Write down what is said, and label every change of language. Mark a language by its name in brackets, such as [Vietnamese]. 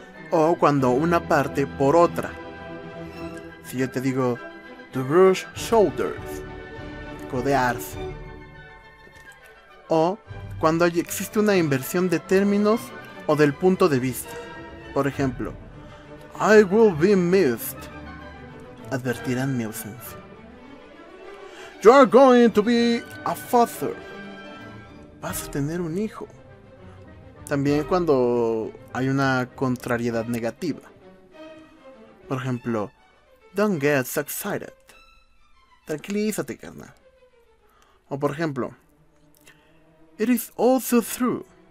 [Spanish] O cuando una parte por otra. Si yo te digo [English] to brush shoulders, [Spanish] codearse. O cuando existe una inversión de términos o del punto de vista. Por ejemplo, [English] I will be missed. [Spanish] Advertirán mi ausencia. [English] You are going to be a father. [Spanish] Vas a tener un hijo. También cuando hay una contrariedad negativa. Por ejemplo, [English] don't get so excited. [Spanish] Tranquilízate, carnal. O por ejemplo, [English] it is also true.